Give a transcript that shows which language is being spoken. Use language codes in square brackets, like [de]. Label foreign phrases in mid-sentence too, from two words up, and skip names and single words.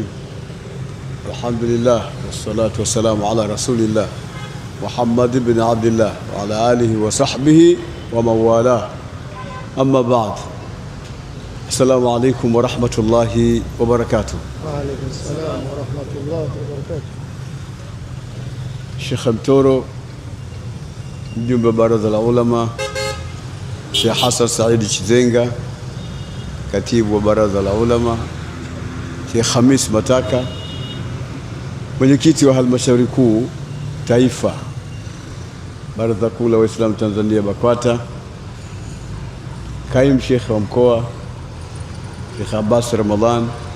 [ar] الحمد لله والصلاة والسلام على رسول الله محمد بن عبد الله وعلى آله وصحبه ومن والاه. أما بعد، السلام عليكم ورحمة الله وبركاته. وعليكم السلام ورحمة الله وبركاته. [sw] Sheikh Mtoro, mjumbe wa Baraza la Ulama, Sheikh Hassan Said Chizenga, katibu wa Baraza la Ulama, Sheikh Khamis Mataka, mwenyekiti wa halmashauri kuu taifa Baraza Kuu la Waislamu Tanzania BAKWATA, kaimu Sheikh wa mkoa Sheikh Abbas Ramadhan,